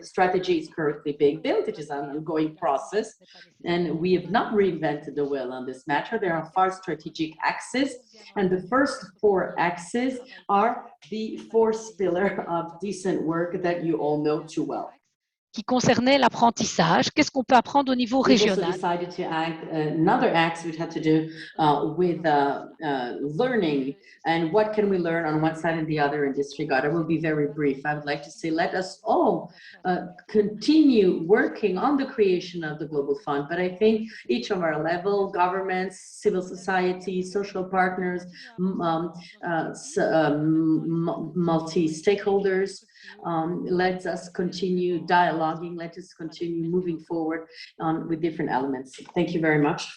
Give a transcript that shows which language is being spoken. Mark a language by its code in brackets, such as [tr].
[en] The strategy is currently being built. It is an ongoing process, and we have not reinvented the wheel on this matter. There are 5 strategic axes, and the first 4 axes are the 4th pillar of decent work that you all know too well. [fr] Qui concernait l'apprentissage. Qu'est-ce qu'on peut apprendre au niveau régional? [en] We also decided to add another axe which had to do with learning, and what can we learn on one side and the other in this regard. I will be very brief. I would like to say, let us all continue working on the creation of the Global Fund, but I think each of our level, governments, civil society, social partners, multi-stakeholders, let us continue dialoguing, let us continue moving forward with different elements. Thank you very much.